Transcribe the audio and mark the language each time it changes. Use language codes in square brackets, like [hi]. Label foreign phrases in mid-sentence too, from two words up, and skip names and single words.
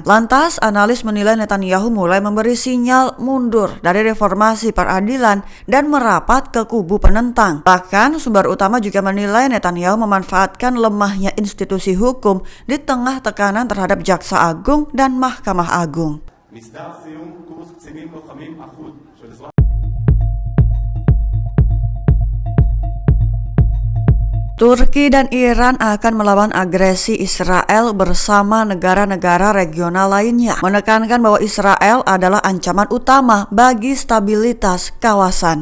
[id] Lantas, analis menilai Netanyahu mulai memberi sinyal mundur dari reformasi peradilan dan merapat ke kubu penentang. Bahkan, sumber utama juga menilai Netanyahu memanfaatkan lemahnya institusi hukum di tengah tekanan terhadap Jaksa Agung dan Mahkamah Agung. [he] מסדר סיום קורס קצינים לוחמים אחוד של זרוע [id] Turki dan Iran akan melawan agresi Israel bersama negara-negara regional lainnya, menekankan bahwa Israel adalah ancaman utama bagi stabilitas kawasan.